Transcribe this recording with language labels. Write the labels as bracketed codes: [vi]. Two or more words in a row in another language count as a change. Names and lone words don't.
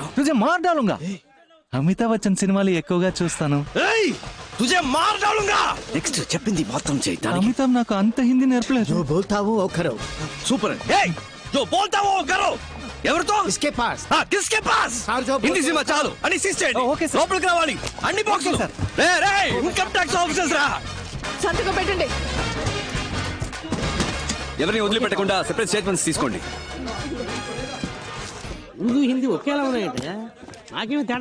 [hi] तुझे मार डालूंगा. [te] అమితాబ్ బచ్చన్ సినిమాలు ఎక్కువగా చూస్తాను. ఏయ్ [hi] तुझे मार डालूंगा. [te] నెక్స్ట్ చెప్పింది మొత్తం చేయి. అమితాబ్ నాకు అంత హిందీ నేర్పలేదు. [hi] जो बोलता हूँ वो करो। సూపర్. ఏయ్ जो बोलता वो करो. ఎవరితో? इसके पास। हां किसके पास? సార్ जो [te] హిందీ సినిమా చాలు అని సీజ్ చేయండి. ఓకే సార్. లోపలికి రావాలి అన్ని బాక్సులు. రే రే [en] income tax officers [te] రా. సంతకం పెట్టండి. ఎవరిని వదిలిపెట్టకుండా [en] separate statements [te] తీసుకోండి. ఉర్దూ హిందీ ఒకేలా ఉన్నాయంటే నాకేమీ తేడా